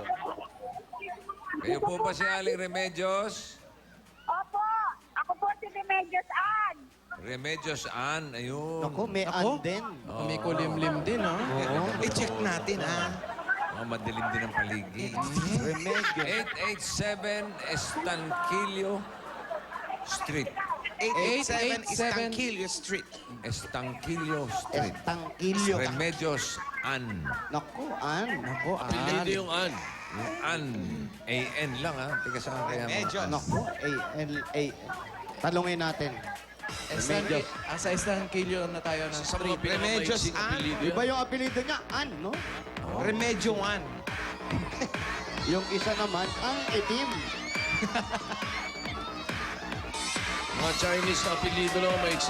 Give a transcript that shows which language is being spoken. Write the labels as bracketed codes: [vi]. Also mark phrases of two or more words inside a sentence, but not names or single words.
[tl] Kayo po ba si Aling Remedios? Opo, ako po si Remedios Ann. Remedios Ann, ayun. Ako, may anden. May kulimlim din, ha? I-check natin, Mga madilim din ang paligid. Remedyo. 887 Estanquillo Street. 887 887 Estanquillo Street. Estanquillo Street. Estangkilyo. Remedios An. Naku, An. Ako, Hindi yung an. Yung An. A-N lang, ha? Tiga saan kaya mga Remedios. An? Naku, A-L-A. Talungin natin. Remedios. Sa isang kilyo na tayo ng Sa mga street. Remedios pinakamaiksing An. apelido Iba yan. yung apelido niya, An, no? Remedyo 1. Yung isa naman, ang itim. Mga Chinese na apelido lang ang maiksi.